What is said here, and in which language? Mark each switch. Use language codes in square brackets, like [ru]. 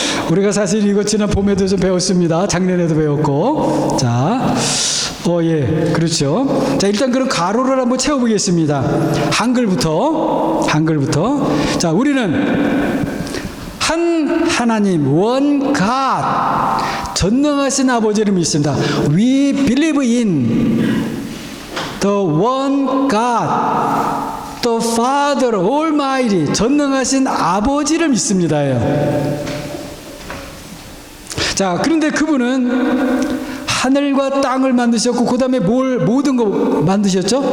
[ko] 우리가 사실 이거 지난 봄에도 좀 배웠습니다. 작년에도 배웠고. 자, 예, 그렇죠. 자, 일단 그럼 가로를 한번 채워보겠습니다. 한글부터. 자, 우리는 한 하나님, [en] one God, [ko] 전능하신 아버지를 믿습니다. [en] We believe in the one God, the Father Almighty, [ko] 전능하신 아버지를 믿습니다요. 자, 그런데 그분은 하늘과 땅을 만드셨고, 그 다음에 모든 거 만드셨죠?